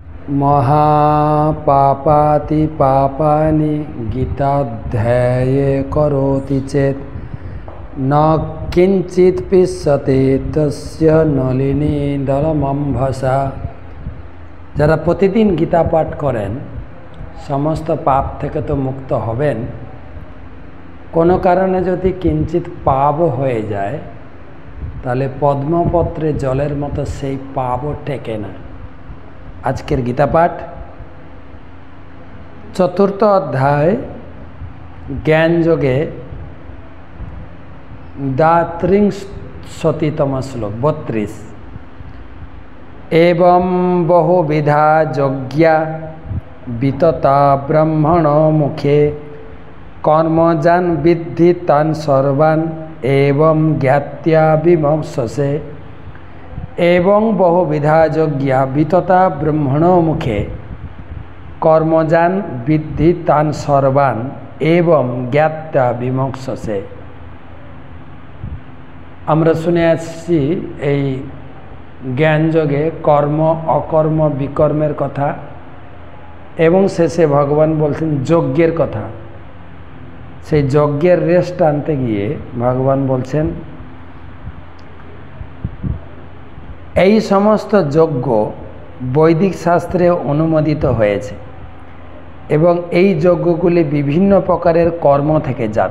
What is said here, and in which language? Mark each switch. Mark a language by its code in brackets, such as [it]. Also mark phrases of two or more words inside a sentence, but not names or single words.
[sa] महापापाति पापानि गीताध्याये करोति चेत् न किंचित् पिष्यते तस्य नलिनी दलमम्भसा। [bn] যারা প্রতিদিন গীতা পাঠ করেন সমস্ত পাপ থেকে তো মুক্ত হবেন, কোনো কারণে যদি কিঞ্চিত পাপও হয়ে যায় তাহলে পদ্মপত্রে জলের মতো সেই পাপও টেকে না। আজকের গীতা পাঠ চতুর্থ অধ্যায় জ্ঞান যোগে দ্বাত্রিংশতিতম শ্লোক 32। [sa] एवं बहुविधा यज्ञा वितता ब्रह्मण मुखे कर्मजान विद्धि तान सर्वान् एवं ज्ञात्या विमोक्षसे। एवं बहुविधा यज्ञा वितता ब्रह्मण मुखे कर्मजान विद्धि तान सर्वान् एवं ज्ञात्या विमोक्षसे। [bn] আমরা শুনে আসছি এই জ্ঞান যোগে কর্ম অকর্ম বিকর্মের কথা এবং শেষে ভগবান বলছেন যজ্ঞের কথা। সেই যজ্ঞের রেশ টানতে গিয়ে ভগবান বলছেন এই সমস্ত যজ্ঞ বৈদিক শাস্ত্রে অনুমোদিত হয়েছে এবং এই যজ্ঞগুলি বিভিন্ন প্রকারের কর্ম থেকে জাত।